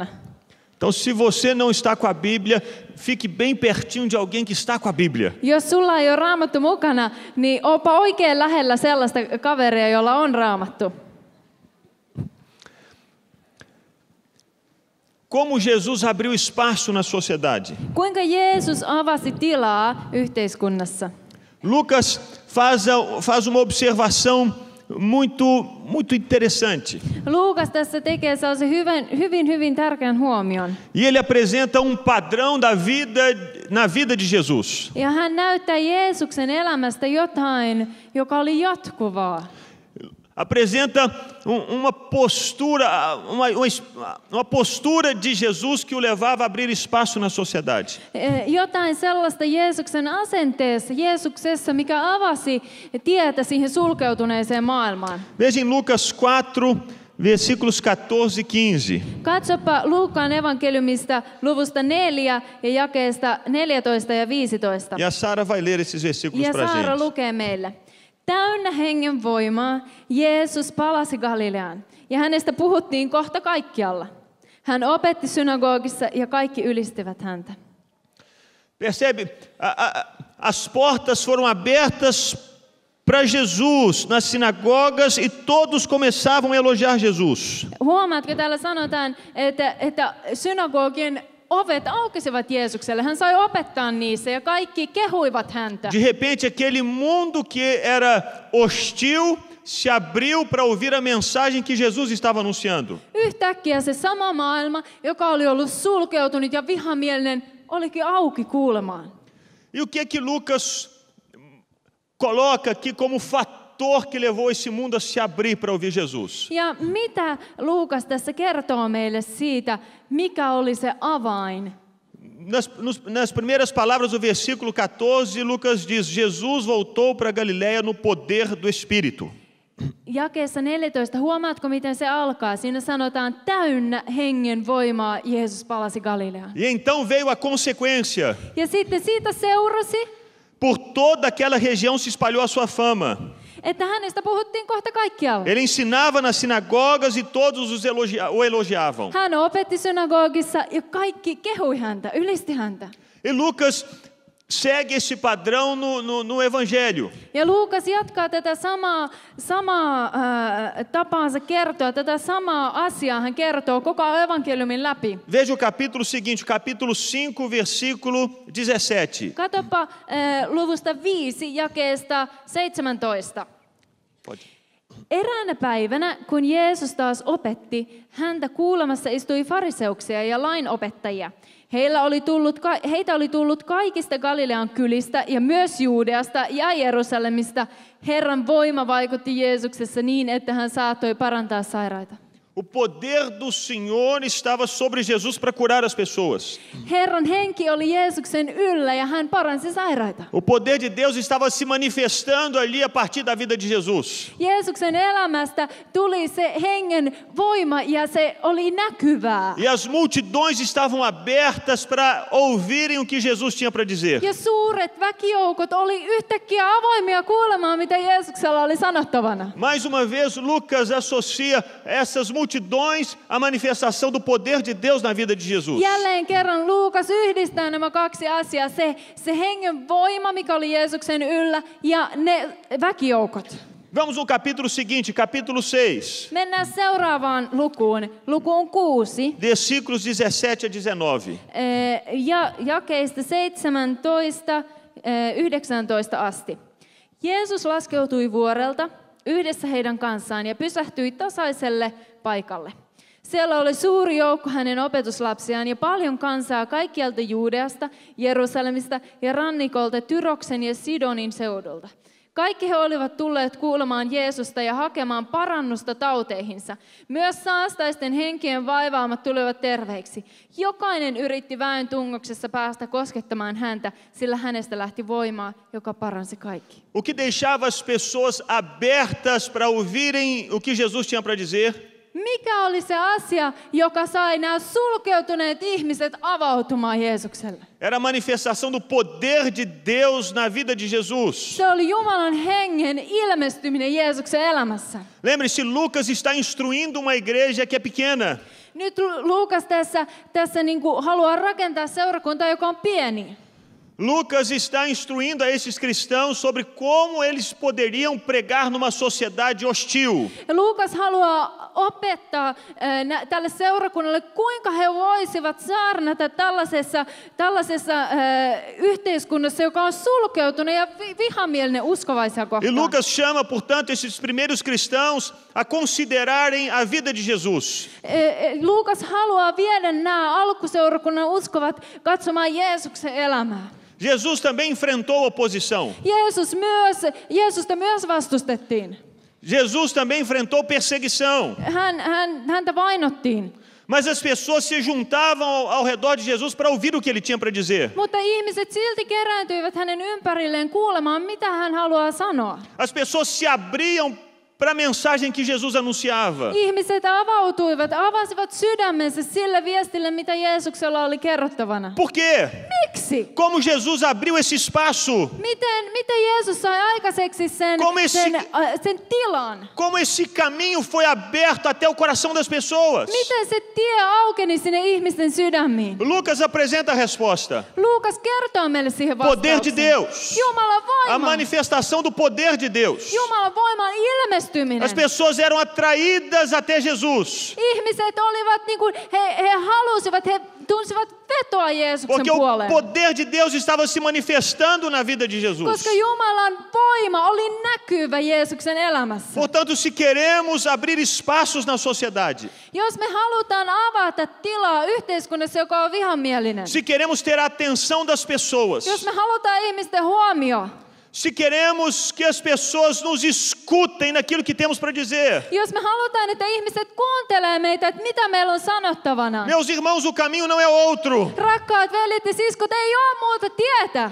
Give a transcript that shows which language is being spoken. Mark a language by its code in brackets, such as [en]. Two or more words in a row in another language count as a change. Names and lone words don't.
[pt] Então, se você não está com a Bíblia, fique bem pertinho de alguém que está com a Bíblia. [fi] Jos sulla ei ole Raamattu mukana, niin opa oikein lähellä sellaista kaveria, jolla on Raamattu. [pt] Como Jesus abriu espaço na sociedade? [fi] Kuinka Jeesus avasi tilaa yhteiskunnassa? [pt] Lucas faz uma observação muito interessante. [fi] Luukas tässä tekee sellaisen hyvin tärkeän huomion. [pt] E ele apresenta padrão na vida de Jesus. [fi] Ja hän näyttää Jeesuksen elämästä jotain, joka oli jatkuvaa. [pt] Apresenta uma postura de Jesus que o levava a abrir espaço na sociedade. [fi] Jotain sellaista Jeesuksen asenteessa, Jeesuksessa, mikä avasi tietä siihen sulkeutuneeseen maailmaan. [pt] Veja em Lucas 4, versículos 14 e 15. [fi] Katsopa Luukan evankeliumista luvusta 4 ja jakeesta 14 ja 15. [pt] E a Sara vai ler esses versículos [fi] Ja [pt] para a Saara gente. [fi] lukee meille. Täynnä hengen voimaa Jeesus palasi Galileaan, ja hänestä puhuttiin kohta kaikkialla. Hän opetti synagogissa, ja kaikki ylistivät häntä. [pt] Percebe? As portas foram abertas para Jesus nas sinagogas e todos começavam a elogiar Jesus. [fi] Huomaatko, täällä sanotaan, että synagogien ovet aukesivat Jeesukselle. Hän sai opettaa niissä ja kaikki kehuivat häntä. [pt] De repente, aquele mundo que era hostil se abriu para ouvir a mensagem que Jesus estava anunciando. [fi] Yhtäkkiä se sama maailma, joka oli ollut sulkeutunut ja vihamielinen, olikin auki kuulemaan. [pt] E o que é que Lucas coloca aqui como fator que levou esse mundo a se abrir para ouvir Jesus? [fi] Ja mitä Luukas tässä kertoo meille siitä, mikä oli se avain? [pt] Nas primeiras palavras do versículo 14, Lucas diz: Jesus voltou para Galiléia no poder do Espírito. [fi] Jakeessa 14, huomaatko miten se alkaa? Siinä sanotaan, täynnä hengen voimaa Jeesus palasi Galileaan. [pt] E então veio a consequência. [fi] Ja sitten siitä seurasi, [pt] Por toda aquela região se espalhou a sua fama. [fi] että hänestä puhuttiin kohta kaikkialla. [pt] Ele ensinava nas sinagogas e todos o elogiavam. [fi] Hän opetti synagogissa ja kaikki kehui häntä, ylisti häntä. [pt] E Lucas segue esse padrão no Evangelho. [fi] Ja Luukas jatkaa tätä samaa tapaansa kertoa, tätä samaa asiaa hän kertoo koko evankeliumin läpi. [pt] Veja o capítulo seguinte, capítulo 5, versículo 17. [fi] Katsopa luvusta 5 jakeesta 17. [pt] Pode. [fi] Eräänä päivänä, kun Jeesus taas opetti, häntä kuulemassa istui fariseuksia ja lainopettajia. Heitä oli tullut kaikista Galilean kylistä ja myös Juudeasta ja Jerusalemista. Herran voima vaikutti Jeesuksessa niin, että hän saattoi parantaa sairaita. [pt] O poder do Senhor estava sobre Jesus para curar as pessoas. [fi] Herran henki oli Jeesuksen yllä ja hän paransi sairaita. [pt] O poder de Deus estava se manifestando ali a partir da vida de Jesus. [fi] Jeesuksen elämästä tuli se hengen voima ja se oli näkyvää. [pt] E as multidões estavam abertas para ouvirem o que Jesus tinha para dizer. [fi] Ja suuret väkijoukot oli yhtäkkiä avoimia kuulemaan, mitä Jeesuksella oli sanottavana. [pt] Mais uma vez, Lucas associa essas multidões à manifestação do poder de Deus na vida de Jesus. [fi] Jälleen kerran Luukas yhdistää nämä kaksi asiaa. Se hengen voima, mikä oli Jeesuksen yllä, ja ne väkijoukot. [pt] Vamos no capítulo seguinte, capítulo 6. [fi] Mennään seuraavaan lukuun. Lukuun 6. [pt] Versículos 17 a 19. [fi] Ja jakeista 17, 19 asti. Jeesus laskeutui vuorelta yhdessä heidän kanssaan ja pysähtyi tasaiselle paikalle. Siellä oli suuri joukko hänen opetuslapsiaan ja paljon kansaa kaikkialta Juudeasta, Jerusalemista ja rannikolta Tyroksen ja Sidonin seudulta. Kaikki he olivat tulleet kuulemaan Jeesusta ja hakemaan parannusta tauteihinsa. Myös saastaisten henkien vaivaamat tulivat terveiksi. Jokainen yritti väen tungoksessa päästä koskettamaan häntä, sillä hänestä lähti voimaa, joka paransi kaikki. [pt] O que deixava as pessoas abertas para ouvirem o que Jesus tinha para dizer? [fi] Mikä oli se asia, joka sai nämä sulkeutuneet ihmiset avautumaan Jeesukselle? [pt] Era a manifestação do poder de Deus na vida de Jesus. [fi] Se oli Jumalan hengen ilmestyminen Jeesuksen elämässä. [pt] Lembre-se, Lucas está instruindo uma igreja que é pequena. [fi] Nyt Luukas tässä niin kuin haluaa rakentaa seurakuntaa, joka on pieni. [pt] Lucas está instruindo a esses cristãos sobre como eles poderiam pregar numa sociedade hostil. [fi] Luukas haluaa opettaa tälle seurakunnalle, kuinka he voisivat saarnata tällaisessa yhteiskunnassa, joka on sulkeutunut ja vihamielinen uskovaisia [pt] E [fi] kohtaan. [pt] Lucas chama, portanto, esses primeiros cristãos a considerarem a vida de Jesus. [fi] Luukas haluaa viedä nämä alkuseurakunnan uskovat katsomaan Jeesuksen elämää. [pt] Jesus também enfrentou oposição. [fi] Jeesusta myös vastustettiin. [pt] Jesus também enfrentou perseguição. [fi] Häntä vainottiin. [pt] Mas as pessoas se juntavam ao redor de Jesus para ouvir o que ele tinha para dizer. [fi] Mutta ihmiset silti kerääntyivät hänen ympärilleen kuulemaan, mitä hän haluaa sanoa. [pt] As pessoas se abriam para a mensagem que Jesus anunciava. [fi] Ihmiset avasivat sydämensä sille viestille, mitä Jeesuksella oli kerrottavana. [pt] Por quê? [fi] Miksi? [pt] Como Jesus abriu esse espaço? [fi] Miten Jeesus sai aikaiseksi sen tilan? [pt] Como esse caminho foi aberto até o coração das pessoas? [fi] Miten se tie aukeni sinne ihmisten sydämiin? [pt] Lucas apresenta a resposta. [fi] Luukas kertoo meille siihen vastauksen. [pt] Poder de Deus. [fi] Jumalan voima. [pt] A manifestação do poder de Deus. [fi] Jumalan voiman ilmestyminen. [pt] As pessoas eram atraídas até Jesus. [fi] Ihmiset olivat niin kuin, he halusivat, he tunsivat vetoa Jeesuksen [pt] Porque o [fi] puoleen. [pt] poder de Deus estava se manifestando na vida de Jesus. [fi] Koska Jumalan voima oli näkyvä Jeesuksen elämässä. [pt] Portanto, se queremos abrir espaços na sociedade, [fi] Jos me halutaan avata tilaa yhteiskunnassa, joka on vihamielinen. [pt] se queremos ter a atenção das pessoas, [fi] Jos me halutaan ihmisten huomio. [pt] se queremos que as pessoas nos escutem naquilo que temos para dizer. [fi] Jos me halutaan, että ihmiset kuuntelee meitä, että mitä meillä on sanottavana. [pt] Meus irmãos, o caminho não é outro. [fi] Rakkaat veljet ja siskot, ei ole muuta tietä.